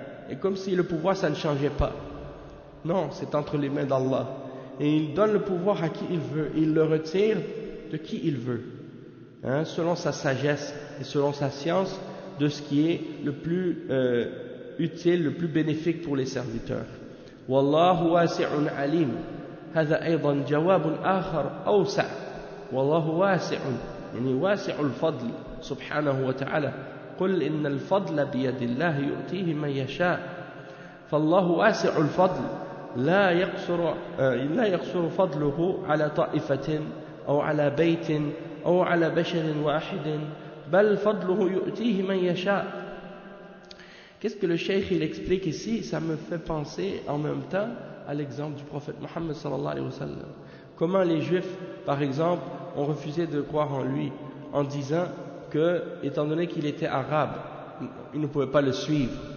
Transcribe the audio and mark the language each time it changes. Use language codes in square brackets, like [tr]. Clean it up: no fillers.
[fr] Et comme si le pouvoir ça ne changeait pas. Non, c'est entre les mains d'Allah. Et il donne le pouvoir à qui il veut. Il le retire de qui il veut. Selon sa sagesse et selon sa science de ce qui est le plus utile, le plus bénéfique pour les serviteurs. [ar] Wallahu wasi'un alim. هذا أيضا جواب آخر أوسع والله واسع يعني واسع الفضل سبحانه وتعالى قل إن الفضل بيد الله يؤتيه من يشاء فالله واسع الفضل لا يقصر فضله على طائفة أو على بيت أو على بشر واحد بل فضله يؤتيه من يشاء. [fr] Qu'est-ce que le cheikh il explique ici? Ça me fait penser en même temps à l'exemple du prophète Mohammed [ar] sallallahu alayhi wa sallam. [fr] Comment les juifs, par exemple, ont refusé de croire en lui en disant que, étant donné qu'il était arabe, ils ne pouvaient pas le suivre.